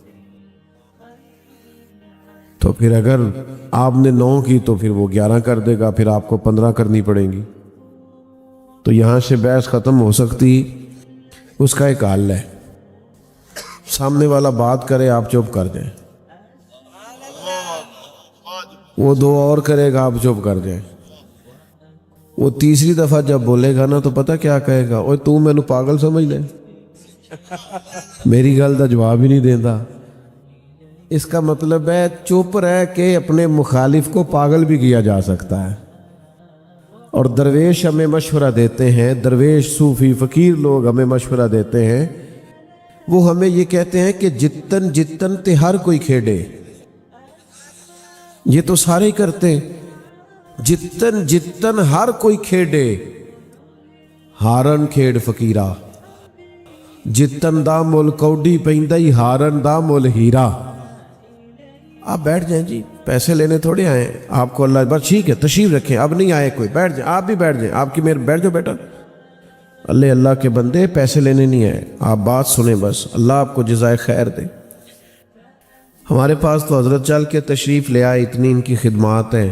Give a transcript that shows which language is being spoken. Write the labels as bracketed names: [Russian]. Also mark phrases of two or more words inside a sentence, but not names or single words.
[Urdu] تو پھر اگر آپ نے 9 کی تو پھر وہ 11 کر دے گا، پھر آپ کو 15 کرنی پڑے گی. تو یہاں سے بحث ختم ہو سکتی، اس کا ایک حل ہے، سامنے والا بات کرے، آپ چپ کر جائیں. وہ دو اور کرے گا, آپ چپ کر جائیں. وہ تیسری دفعہ جب بولے گا نا تو پتہ کیا کہے گا, [Punjabi] اوے تو مینوں پاگل سمجھ لے, میری گل دا جواب ہی نہیں دیندا. [Urdu] اس کا مطلب ہے چپ رہ کے اپنے مخالف کو پاگل بھی کیا جا سکتا ہے. اور درویش ہمیں مشورہ دیتے ہیں, درویش صوفی فقیر لوگ ہمیں مشورہ دیتے ہیں, وہ ہمیں یہ کہتے ہیں کہ [Punjabi] جتن جتن تے ہر کوئی کھیڑے. [Urdu] یہ تو سارے ہی کرتے, [Punjabi] جتن جتن ہر کوئی کھیڑے, ہارن کھیڑ فقیرہ, جتن دا مول کوڈی پیندائی ہارن دا مول ہیرا. [Urdu] آپ بیٹھ جائیں جی, پیسے لینے تھوڑے آئے آپ کو, اللہ بس ٹھیک ہے تشریف رکھیں, اب نہیں آئے کوئی, بیٹھ جائیں, آپ بھی بیٹھ جائیں, آپ کی میرے بیٹھ جاؤ بیٹا. اللہ کے بندے پیسے لینے نہیں آئے, آپ بات سنیں بس, اللہ آپ کو جزائے خیر دے. ہمارے پاس تو حضرت چل کے تشریف لے آئے, اتنی ان کی خدمات ہیں.